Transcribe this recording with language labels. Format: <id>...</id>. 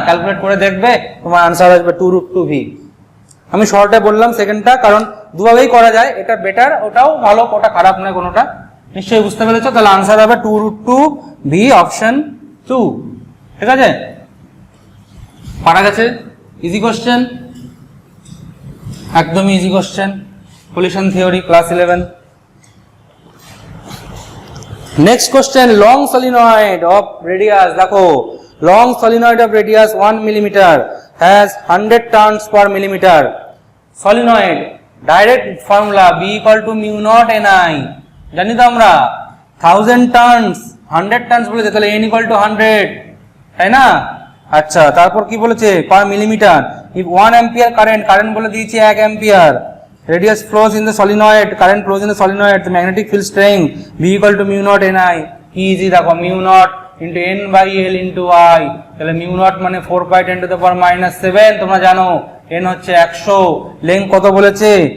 <bn>Calculate করে দেখবে, তোমার আনসার আসবে 2√2v। আমি শর্টে বললাম সেকেন্ডটা, কারণ দুভাবেই করা যায়, এটা বেটার, ওটাও ভালো, ওটা খারাপ নয় কোনোটা। নিশ্চয়ই বুঝতে পেরেছো? তাহলে আনসার হবে 2√2v, অপশন 2, ঠিক আছে? পারা গেছে? ইজি কোশ্চেন, একদমই easy question, collision theory class 11।</bn> <en>Next question, long solenoid of radius, দেখো long solenoid of radius 1 mm has 100 turns per millimeter. Solenoid direct formula</en> <bn>B = μ0 ni, জানি তো আমরা 1000 টার্নস 100 টার্নস বলেছে, তাহলে n = 100, তাই না? আচ্ছা, তারপর কি বলেছে? পার মিলিমিটার।</bn> <en>if 1 ampere</en> <bn>কারেন্ট বলে দিয়েছি 1 ampere,</bn> <en>radius flows in the solenoid, current flows in the solenoid, the magnetic field strength B = μ0 ni, easy, দেখো μ0 into n/l into i, তাহলে μ0 মানে 4π10⁻⁻7,</en> <bn>তোমরা জানো n হচ্ছে 100, লেংথ কত বলেছে?</bn>